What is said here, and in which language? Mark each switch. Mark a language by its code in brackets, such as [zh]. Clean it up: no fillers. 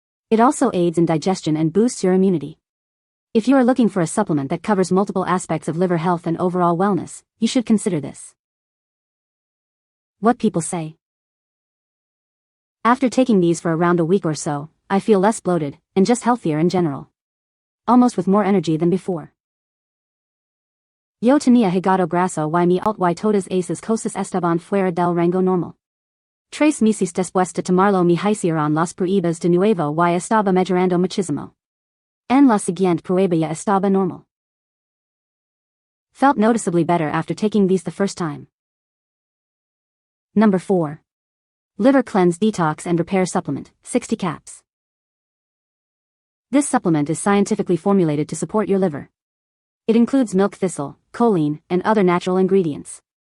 [en] It also aids in digestion and boosts your immunity. If you are looking for a supplement that covers multiple aspects of liver health and overall wellness, you should consider this. What people say. After taking these for around a week or so, I feel less bloated, and just healthier in general. Almost with more energy than before. [es] Yo tenía hígado graso y mi alt y todas esas cosas estaban fuera del rango normal. 3 meses después de tomarlo me hicieron las pruebas de nuevo y estaba mejorando muchísimo. En la siguiente prueba ya estaba normal. [en] Felt noticeably better after taking these the first time. Number 4. Liver Cleanse Detox and Repair Supplement, 60 caps. This supplement is scientifically formulated to support your liver. It includes milk thistle, choline, and other natural ingredients.